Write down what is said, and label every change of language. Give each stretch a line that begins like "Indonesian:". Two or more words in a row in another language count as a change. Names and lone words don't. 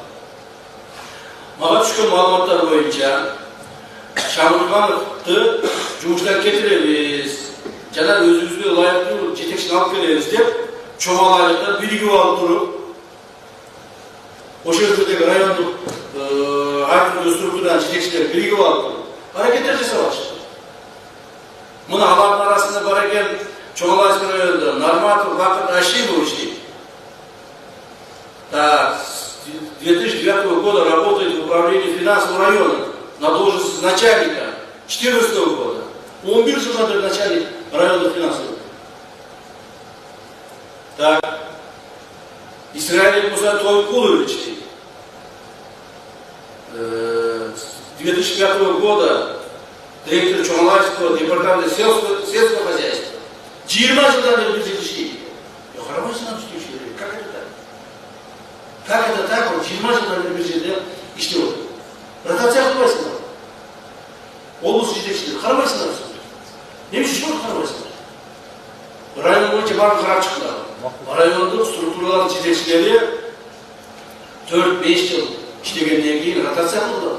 Kyrgyz: Мага түшкөн маалыматтар боюнча Шамыркановду жумуштан кетиребиз жана өзүбүзгө ылайыктуу жетекчини алып келебиз деп чоңалайдыктар биригип алып туруп ошол жердеги райондук ар түрдүү структуранын жетекчилери биригип алып аракеттер жасап атышты. Муну алардын арасында бар экен Чоңалайский районунда Нарматов Бакыт Ашимович дейт.
Russian: С 2009 года работает в управлении финансового района на должности начальника 2014 года. Он был же начальник районных финансовых. Так. Исраиль Муса Толкулович с 2005 года директор Чоңалайского департамента сельского хозяйства.
Kyrgyz: 20 жылдан бери жетишти. Карабайсың түштүшү.
Russian: Как это так? Как это так?
Kyrgyz: Вот 20 жылдан бери жерде иштеп отур. Ротация кылбайсыңдар. Облус жетекчилери карабайсыңдар. Эмне үчүн карабайсыңдар? Район боюнча баарын карап чыктылар. Райондук структуралардын жетекчилери 4-5 жыл иштегенден кийин ротация кылдылар.